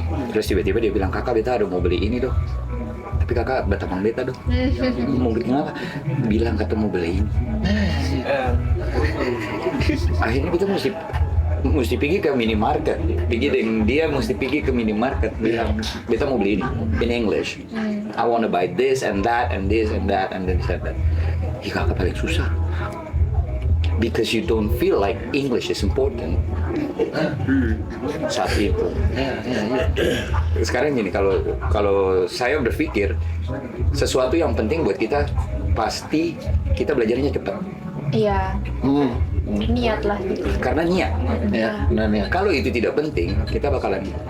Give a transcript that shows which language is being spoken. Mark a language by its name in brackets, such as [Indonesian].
[Indonesian] Terus tiba-tiba dia bilang, kakak beta ada mau beli ini dong. Tapi kakak batamang beta dong. Mau beli apa? Bilang kata mau beli ini. Akhirnya kita mesti pergi ke minimarket. Pergi dengan dia mesti pergi ke minimarket. Bilang, beta mau beli ini [English] in English. I wanna buy this and that and this and that and this and that. [Indonesian] Ih, kakak paling susah. [English] Because you don't feel like English is important [Indonesian] saat itu. Sekarang gini, kalau saya berpikir sesuatu yang penting buat kita pasti kita belajarnya cepat. Iya, niat lah gitu. Karena niat. ya, benar ya. Kalau itu tidak penting, kita bakalan